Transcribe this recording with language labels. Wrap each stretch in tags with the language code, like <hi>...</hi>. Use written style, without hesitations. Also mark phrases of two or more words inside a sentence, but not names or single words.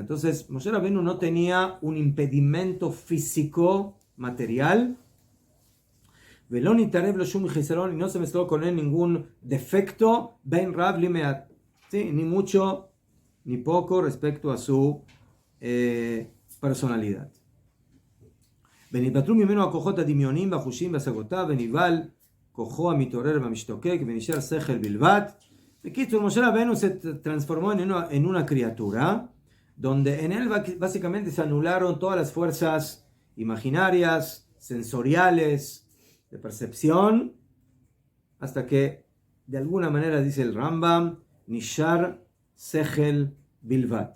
<es>Entonces Moshe Rabbeinu no tenía un impedimento físico, material, y no se mezcló con él ningún defecto,</es> <he>בין רב למעט,</he> <es>¿sí? Ni mucho ni poco respecto a su personalidad.</es> <he>ונתבטלו ממנו הכוחות הדמיוניים והחושים והשגותיו, ונבהל כוחו המתעורר והמשתוקק, ונשאר שכל בלבד.</he> <es>בקיצור, Moshe Rabbeinu se transformó en una criatura, donde en él básicamente se anularon todas las fuerzas imaginarias, sensoriales, de percepción, hasta que de alguna manera dice el Rambam,</es> <he>נשאר שכל בלבד.</he>